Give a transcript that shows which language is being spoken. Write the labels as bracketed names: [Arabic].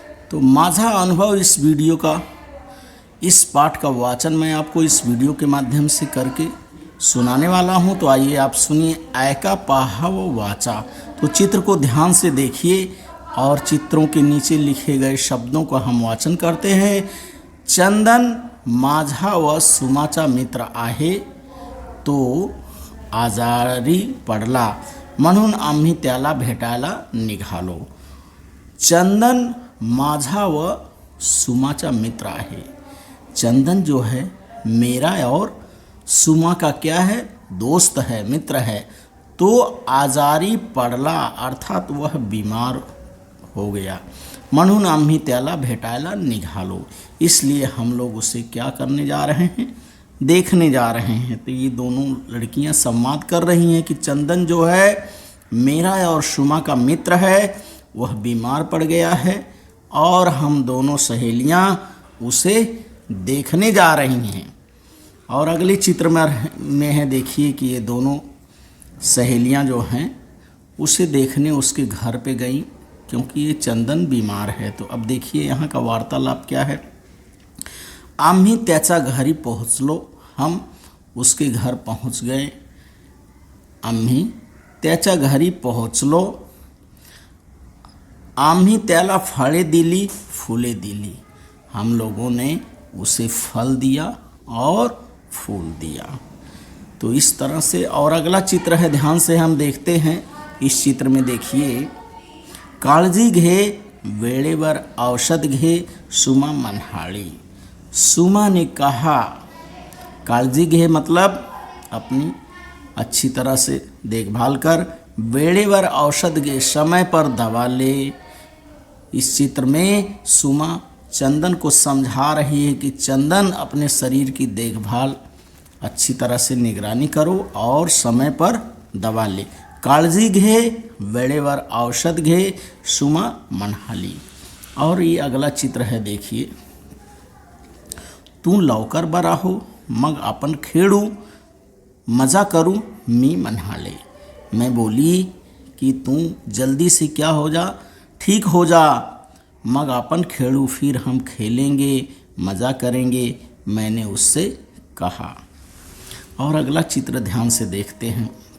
[Hindi] तो [Marathi] माझा अनुभव [Hindi] इस वीडियो का, इस पाठ का वाचन मैं आपको इस वीडियो के माध्यम से करके सुनाने वाला हूं। तो आइए आप सुनिए। [Marathi] ऐका पाहा व वाचा। [Hindi] तो चित्र को ध्यान से देखिए और चित्रों के नीचे लिखे गए शब्दों का हम वाचन करते हैं। [Marathi] चंदन माझा व सुमाचा मित्र आहे, तो आजारी पडला म्हणून आम्ही त्याला भेटायला निघालो। चंदन माझा व सुमाचा मित्र आहे। [Hindi] चंदन जो है मेरा और सुमा का क्या है, दोस्त है, मित्र है। [Marathi] तो आजारी पडला [Hindi] अर्थात वह बीमार हो गया। [Marathi] म्हणून आम्ही त्याला भेटायला निघालो, [Hindi] इसलिए हम लोग उसे क्या करने जा रहे हैं, देखने जा रहे हैं। तो ये दोनों लड़कियां संवाद कर रही हैं कि चंदन जो है मेरा और सुमा का मित्र है, वह बीमार पड़ गया है और हम दोनों सहेलियां उसे देखने जा रही हैं। और अगले चित्र में है, देखिए कि ये दोनों सहेलियां जो हैं उसे देखने उसके घर पे गई, क्योंकि ये चंदन बीमार है। तो अब देखिए यहाँ का वार्तालाप क्या है। [Marathi] आम्ही त्याच्या घरी पोहोचलो, [Hindi] हम उसके घर पहुँच गए। [Marathi] आम्ही त्याच्या घरी पोहोचलो, आम्ही त्याला फळे दिली, फूले दिली। [Hindi] हम लोगों ने उसे फल दिया और फूल दिया। तो इस तरह से। और अगला चित्र है, ध्यान से हम देखते हैं। इस चित्र में देखिए, [Marathi] काळजी घे वेळेवर औषध घे सुमा मनहाळी। [Hindi] सुमा ने कहा, [Marathi] काळजी घे [Hindi] मतलब अपनी अच्छी तरह से देखभाल कर, [Marathi] वेळेवर औषध घे [Hindi] समय पर दवा ले। इस चित्र में सुमा चंदन को समझा रही है कि चंदन अपने शरीर की देखभाल अच्छी तरह से निगरानी करो और समय पर दवा ले। [Marathi] काळजी घे वेळेवर औषध घे सुमा मनहाली। [Hindi] और ये अगला चित्र है, देखिए। [Marathi] तू लवकर बरा हो मग आपण खेळू मजा करू मी मनहाले। [Hindi] मैं बोली कि तू जल्दी से क्या हो जा, ठीक हो जा, [Marathi] मग [Hindi] अपन खेलू, फिर हम खेलेंगे, मज़ा करेंगे, मैंने उससे कहा। और अगला चित्र ध्यान से देखते हैं।